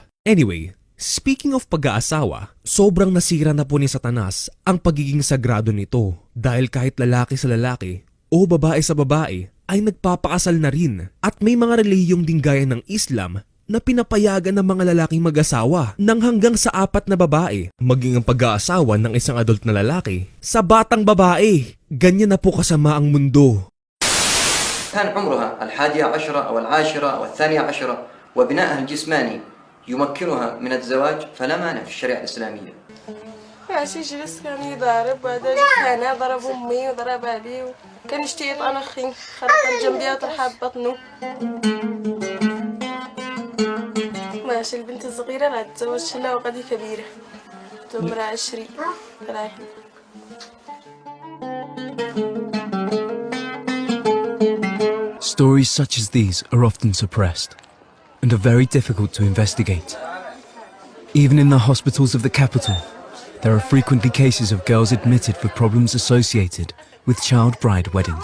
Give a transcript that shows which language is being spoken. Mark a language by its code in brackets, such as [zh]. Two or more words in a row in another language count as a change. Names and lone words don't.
[tl] Anyway, speaking of pag-aasawa, sobrang nasira na po ni Satanas ang pagiging sagrado nito dahil kahit lalaki sa lalaki o babae sa babae ay nagpapakasal na rin at may mga relihiyong ding gaya ng Islam na pinapayagan ng mga lalaking mag-asawa ng hanggang sa 4 na babae, maging ang pag-aasawa ng isang adult na lalaki sa batang babae. Ganyan na po kasama ang mundo. [ar] كان عمرها 11 أو 10 أو 12 وبنائها الجسماني يمكنها من الزواج فلا مانع في الشريعة الإسلامية. ماشي جلس كان يضارب بعدين انا ضرب امي وضرب ابي كان يشتي يطعن اخي خرط جنبي وطرحها ببطنه. ماشي البنت الصغيرة لا تتزوجش لها وقد كبيرة عمرها 20 30. [en] Stories such as these are often suppressed and are very difficult to investigate. Even in the hospitals of the capital, there are frequently cases of girls admitted for problems associated with child bride weddings.